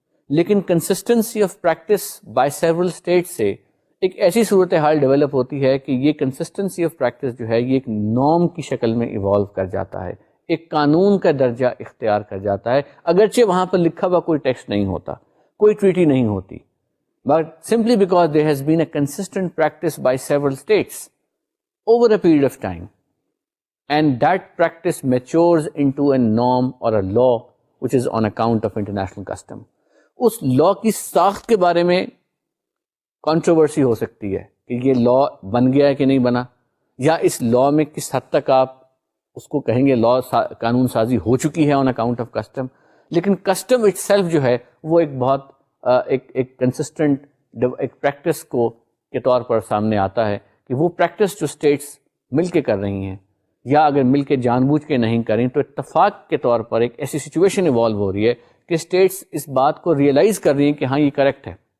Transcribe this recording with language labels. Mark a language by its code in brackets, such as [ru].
[ur] لیکن [en] consistency of practice by several state [ur] سے ایک ایسی صورتحال ڈیولپ ہوتی ہے کہ یہ کنسسٹنسی آف پریکٹس جو ہے یہ ایک نارم کی شکل میں ایوالو کر جاتا ہے، ایک قانون کا درجہ اختیار کر جاتا ہے، اگرچہ وہاں پر لکھا ہوا کوئی ٹیکسٹ نہیں ہوتا، کوئی ٹریٹی نہیں ہوتی، [en] But simply because there has been a consistent practice by several states over a period of time. And that practice matures into a norm or a law which is on account of international custom. [ur] اس law کی ساخت کے بارے میں controversy ہو سکتی ہے کہ یہ law بن گیا ہے کہ نہیں بنا، یا اس لاء میں کس حد تک آپ اس کو کہیں گے لاء قانون سازی ہو چکی ہے [en] On account of custom. [ur] لیکن کسٹم [en] itself [ur] جو ہے وہ ایک بہت ایک کنسسٹنٹ ایک پریکٹس کے طور پر سامنے آتا ہے کہ وہ پریکٹس جو اسٹیٹس مل کے کر رہی ہیں یا اگر مل کے جان بوجھ کے نہیں کریں تو اتفاق کے طور پر ایک ایسی سچویشن ایوالو ہو رہی ہے کہ اسٹیٹس اس بات کو ریئلائز کر رہی ہیں کہ ہاں یہ کریکٹ ہے.